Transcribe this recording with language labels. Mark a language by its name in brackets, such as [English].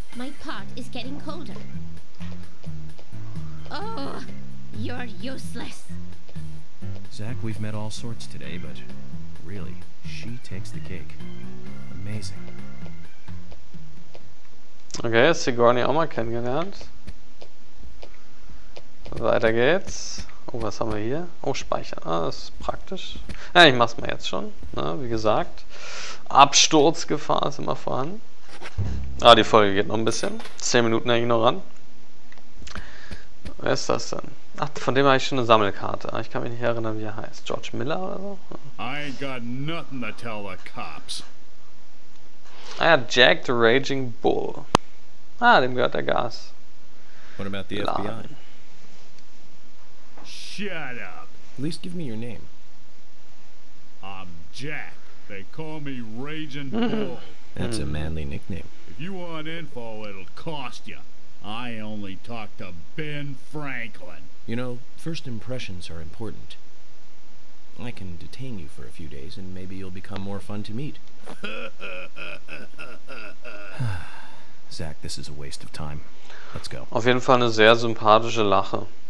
[English] My pot is getting colder. Oh, you're useless. Zach, we've met all sorts today, but really, she takes the cake. Amazing. [German] Okay, Sigourney auch mal kennengelernt. Weiter geht's. Oh, was haben wir hier? Oh, speichern. Ah, das ist praktisch. Ja, ich mach's mal jetzt schon. Ne? Wie gesagt, Absturzgefahr ist immer vorhanden. Ah, die Folge geht noch ein bisschen. 10 Minuten hänge ich noch ran. Wer ist das denn? Ach, von dem habe ich schon eine Sammelkarte. Ich kann mich nicht erinnern, wie er heißt. George Miller oder so? [English] I ain't got nothing to tell the cops. [German] Ah ja, Jack the Raging Bull. Ah, dem gehört der Gas. [English] What about the FBI? Shut up. At least give me your name. I'm Jack. They call me Raging Bull. That's a manly nickname. If you want info, it'll cost you. I only talk to Ben Franklin. You know, first impressions are important. I can detain you for a few days and maybe you'll become more fun to meet. Zach, this is a waste of time. Let's go. [German] Auf jeden Fall eine sehr sympathische Lache.